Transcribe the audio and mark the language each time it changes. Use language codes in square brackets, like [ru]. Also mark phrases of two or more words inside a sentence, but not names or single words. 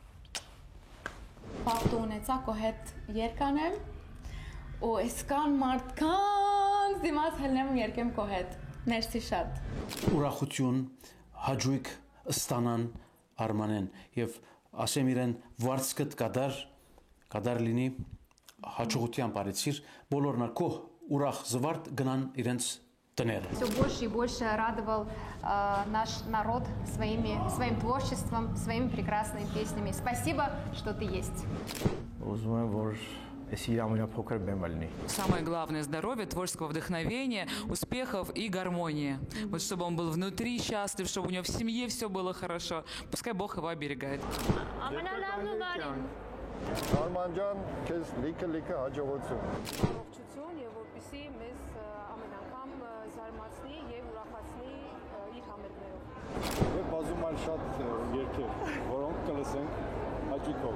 [hy] Բախտ ունեցա քո հետ երկանեմ ու այսքան մարդկանց դիմաց հելնեմ ու երկեմ քո հետ։ Մերսի շատ։ Ուրախություն, հաջույք ստանան Արմանեն եւ ասեմ իրեն վարձկդ կդար լինի հաջողության բարեցիր բոլորն քո ուրախ զվարթ գնան իրենց տները։ [ru] Все больше и больше радовал наш народ своим творчеством, своими прекрасными песнями. Спасибо, что ты есть. Самое главное — здоровье, творческого вдохновения, успехов и гармонии. Вот чтобы он был внутри счастлив, чтобы у него в семье все было хорошо. Пускай Бог его оберегает. [hy] Արման ջան, քեզ լիքը հաջողություն։ Ողջություն եւ որպեսզի մեզ ամեն անգամ զարմացնի եւ ուրախացնի իր համերգներով։ Եվ բազում այլ շատ երգեր, որոնք կլսենք հաճույքով։